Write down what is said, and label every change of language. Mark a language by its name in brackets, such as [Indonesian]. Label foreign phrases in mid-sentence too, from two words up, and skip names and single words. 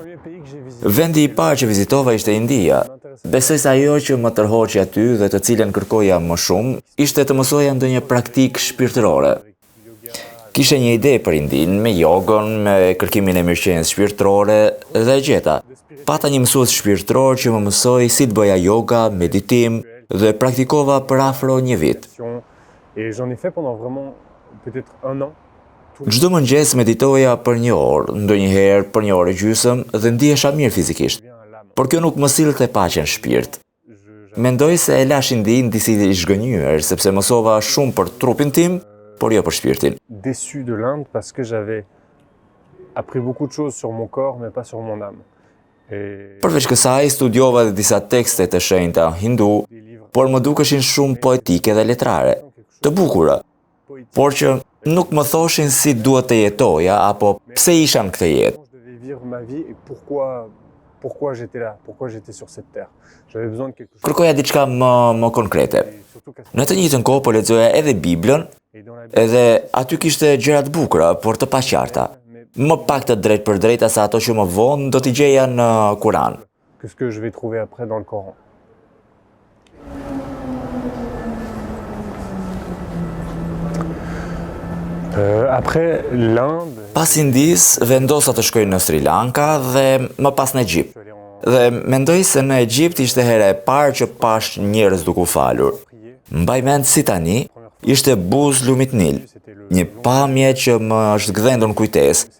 [Albanian] Vendi i parë që vizitova ishte India. Besoj se ajo që më tërhoqi aty dhe të cilën kërkoja më shumë, ishte të mësoja ndonjë praktikë shpirtërore. Kisha një ide për Indinë, me jogën, me kërkimin e mirëqenies shpirtërore dhe e gjeta. Pata një mësues shpirtëror që më mësoi si të bëja yoga, meditim dhe praktikova për afro një vit. [French] Et j'en ai fait pendant vraiment peut-être 1 an. [Albanian] Çdo mëngjes meditoja për 1 orë, ndonjëherë për 1 orë e gjysmë dhe ndihesha mirë fizikisht. Por kjo nuk më sillte paqen shpirt. Mendoj se e lash Indinë disi i zhgënjur, sepse mësova shumë për trupin tim, por jo për shpirtin. [French] Déçu de l'Inde parce que j'avais appris beaucoup de choses sur mon corps mais pas sur mon âme. [Albanian] Përveç kësaj, studiova dhe disa tekste të shenjta hindu, por më dukeshin shumë poetike dhe letrare, të bukura, por që nuk më thoshin si duhet të jetoja apo pse isha në këtë jetë. Kërkoja diçka më konkrete. Në të njëjtën kohë po lexoja edhe Biblën, edhe aty kishte gjëra të bukura, por të paqarta. Më pak të drejt për drejta se ato që më vonë do t'i gjeja në Kur'an. [French] Que ce que je vais trouver après dans le Coran. Après l'Inde... [Albanian] Pas Indis, vendosa të shkoj në Sri Lanka dhe më pas në Egjipt. Dhe mendoj se në Egjipt ishte hera e parë që pash njerëz duke u falur. Mbaj mend si tani, ishte Buz Lumit Nil, një pamje që më është gdhendur në kujtesë.